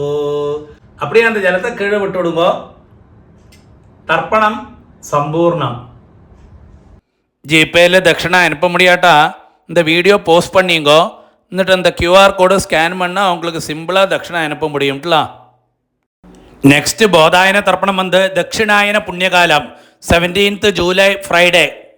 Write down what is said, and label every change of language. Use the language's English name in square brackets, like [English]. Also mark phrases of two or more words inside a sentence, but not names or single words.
[Tamil] அப்படியே அந்த ஜலத்தை கீழே விட்டு விடுங்கோ. தர்ப்பணம் சம்பூர்ணம். ஜிபேயில் தட்சிணா அனுப்ப முடியாட்டா இந்த வீடியோ போஸ்ட் பண்ணிங்கோ. എന്നിട്ട് அந்த QR கோடை ஸ்கேன் பண்ணால் அவங்களுக்கு சிம்பிளாக தட்சிணா அனுப்ப முடியும்லாம். [Malayalam] നെക്സ്റ്റ് ബോധായന തർപ്പണം വന്ന് ദക്ഷിണായന പുണ്യകാലം 17th [English] July Friday